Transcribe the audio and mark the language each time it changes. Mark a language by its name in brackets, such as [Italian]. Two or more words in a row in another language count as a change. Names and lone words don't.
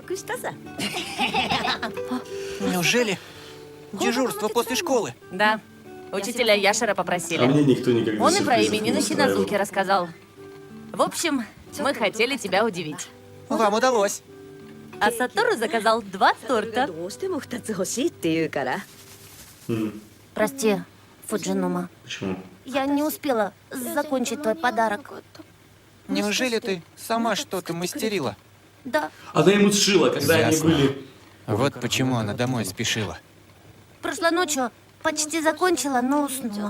[Russian] Неужели дежурство после школы? Да. Учителя Яшера А попросили. мне никто никогда Он и про сюрпризов не именины устраивал. Хиназуки рассказал. В общем, мы хотели тебя удивить. Вам удалось. А Сатору заказал 2 торта. [Japanese] どうしても2つ欲しいって言うから [Russian] Прости, Фуджинума. Почему? Я не успела закончить твой подарок. Неужели ты сама что-то мастерила? Да, Она ему сшила, когда они Ясно. были... Вот почему она домой спешила. прошлой ночью почти закончила, но уснула.